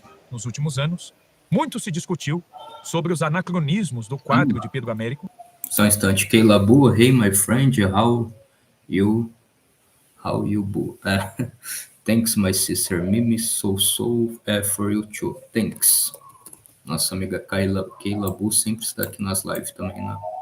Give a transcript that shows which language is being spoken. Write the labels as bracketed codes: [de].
[pt] Nos últimos anos, muito se discutiu sobre os anacronismos do quadro de Pedro Américo. Só um instante. [en] Keila Boo, hey my friend, how you boo? Thanks my sister, Mimi, so for you too. Thanks. [pt] Nossa amiga Keila Boo sempre está aqui nas lives também, né?